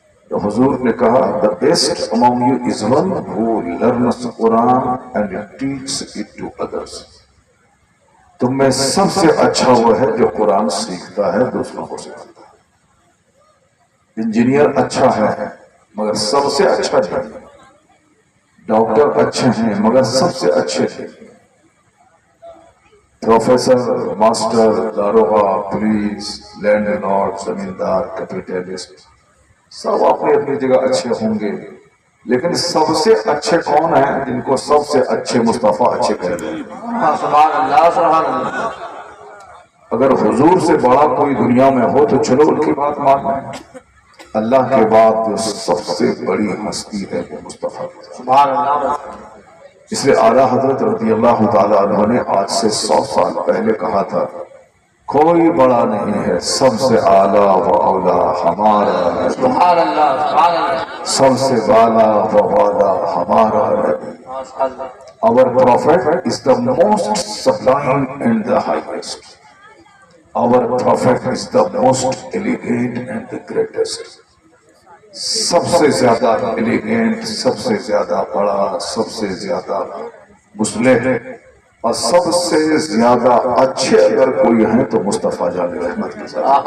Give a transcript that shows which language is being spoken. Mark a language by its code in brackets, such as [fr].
[ur] تو حضور نے کہا [en] The best among you is one who learns Quran and teaches it to others. [ur] تم میں سب سے اچھا وہ ہے جو قرآن سیکھتا ہے، دوسروں کو سکھاتا ہے. انجینئر اچھا ہے مگر سب سے اچھا نہیں. ڈاکٹر اچھے ہیں مگر سب سے اچھے نہیں. پروفیسر، ماسٹر، داروغہ، پولیس، لینڈ لارڈ، زمیندار، کیپیٹلسٹ، سب اپنی اپنی جگہ اچھے ہوں گے، لیکن سب سے اچھے کون ہیں؟ جن کو سب سے اچھے مصطفیٰ اچھے کہتے ہیں. سبحان اللہ سبحان اللہ. اگر حضور سے بڑا کوئی دنیا میں ہو تو چلو ان کی بات مانیں. اللہ کے بعد جو سب سے بڑی ہستی ہے وہ مصطفیٰ. سبحان اللہ. اس لیے اعلیٰ حضرت رضی اللہ تعالیٰ عنہ نے آج سے 100 سال پہلے کہا تھا کوئی بڑا نہیں ہے، سب سے اعلیٰ و اولا ہمارا ہے. سبحان اللہ سبحان اللہ. سب سے بالا و والا ہمارا نبی. [en] Our prophet is the most sublime and the highest. Our prophet is the most elegant and the greatest. [ur] سب سے زیادہ ایلیگینٹ، سب سے زیادہ بڑا، سب سے زیادہ مصلح اور سب سے زیادہ اچھے اگر کوئی ہیں تو مصطفیٰ جان رحمت کے ساتھ.